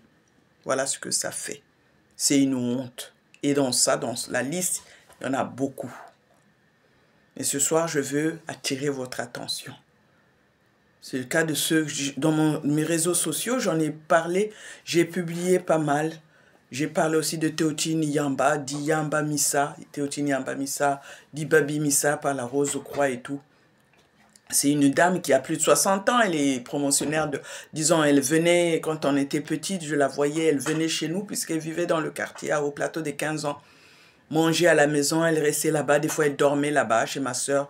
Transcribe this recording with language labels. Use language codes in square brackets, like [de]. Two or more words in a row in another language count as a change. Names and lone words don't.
[fr] Voilà ce que ça fait. C'est une honte. Et dans la liste, il y en a beaucoup. Et ce soir, je veux attirer votre attention. C'est le cas de ceux, dans mes réseaux sociaux, j'en ai parlé, j'ai publié pas mal. J'ai parlé aussi de Théotine Yamba, d'Iyamba Missa, Théotine Yamba Missa, d'Ibabi Missa par la Rose Croix et tout. C'est une dame qui a plus de 60 ans, elle est promotionnaire de... Disons, elle venait, quand on était petite, je la voyais, elle venait chez nous puisqu'elle vivait dans le quartier au plateau des 15 ans. Manger à la maison, elle restait là-bas, des fois elle dormait là-bas chez ma soeur.